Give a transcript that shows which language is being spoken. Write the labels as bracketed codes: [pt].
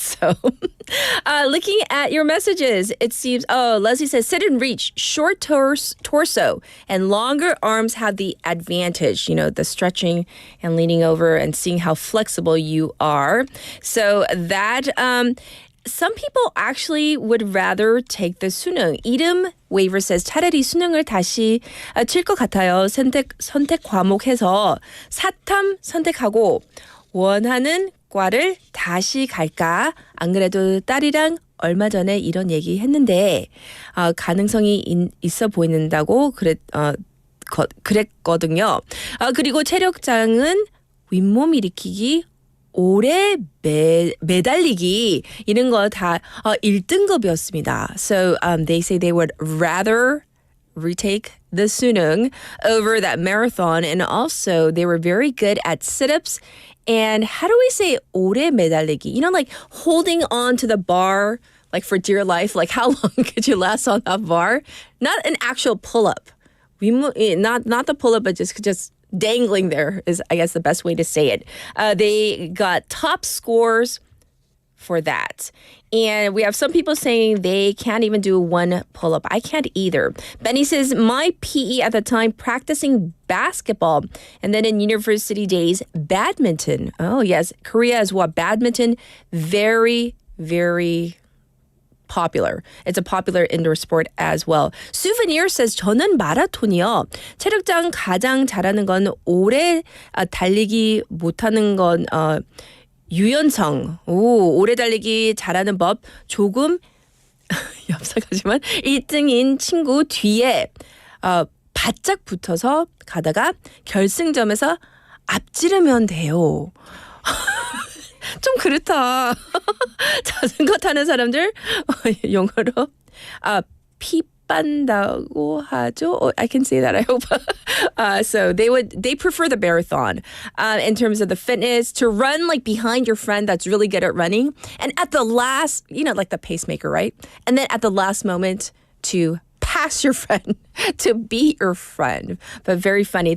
[en] So looking at your messages, it seems, Leslie says, sit and reach, short torso and longer arms have the advantage, the stretching and leaning over and seeing how flexible you are. So that, some people actually would rather take the 수능. [ko] 이름 waiver says 차라리 수능을 다시 칠 것 같아요. 선택 과목해서 사탐 선택하고 원하는 과를 다시 갈까? 안 그래도 딸이랑 얼마 전에 이런 얘기 했는데 가능성이 있어 보인다고 그랬거든요. 그리고 체력장은 윗몸 일으키기 오래 매달리기 이런 거 다 1등급이었습니다. [en] So they say they would rather retake the 수능 over that marathon, and also they were very good at sit-ups and how do we say [ko] 오래 매달리기? [en] Like holding on to the bar like for dear life. Like how long could you last on that bar? Not an actual pull-up. Not the pull-up, but just dangling there is, I guess, the best way to say it. They got top scores for that. And we have some people saying they can't even do one pull-up. I can't either. Benny says, my PE at the time, practicing basketball. And then in university days, badminton. Oh, yes. Korea as well. Badminton, very, very popular. It's a popular indoor sport as well. Souvenir says [ko] 저는 마라톤이요. 체력장 가장 잘하는 건 오래 달리기 못하는 건 유연성. 오래 달리기 잘하는 법 조금 엽사하지만 1등인 친구 뒤에 바짝 붙어서 가다가 결승점에서 앞지르면 돼요. 좀 그렇다. 자전거 타는 사람들 영어로 피 빤다고 하죠. [en] I can say that, I hope. So they prefer the marathon in terms of the fitness, to run like behind your friend that's really good at running, and at the last, like the pacemaker, right? And then at the last moment to pass your friend, to beat your friend. But very funny.